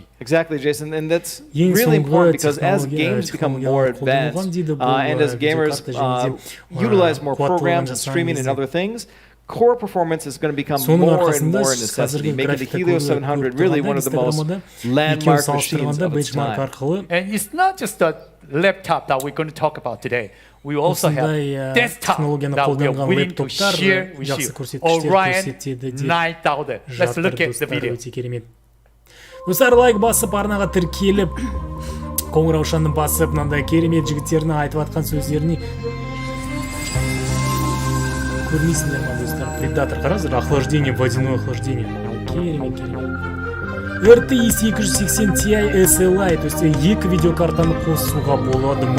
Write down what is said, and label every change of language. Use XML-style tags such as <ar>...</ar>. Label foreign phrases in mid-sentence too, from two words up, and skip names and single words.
<en>Exactly, Jason, and that's really important because as games become more advanced and as gamers utilize more programs and streaming and other things, core performance is going to become more and more a necessity, making the Helios 700 really one of the most landmark machines of its time. And it's not just the laptop that we're going to talk about today. We also have desktop that we are willing to share with you. Orion 9000. Let's look at the video.</en> <kk>Достар, лайк басып, арнаға тіркеліп, қоңыраушаны басып, мынандай керемет жігіттердің айтып атқан сөздеріне көрмейсіңдер ма, достар? Предатор, қараңыздар,</kk> <ru>охлаждение, водяное охлаждение.</ru> <kk>Керемет. RTX 280 Ti SLI,</kk> <ru>то есть</ru> <kk>екі видеокартаны қосуға болады ма?</kk>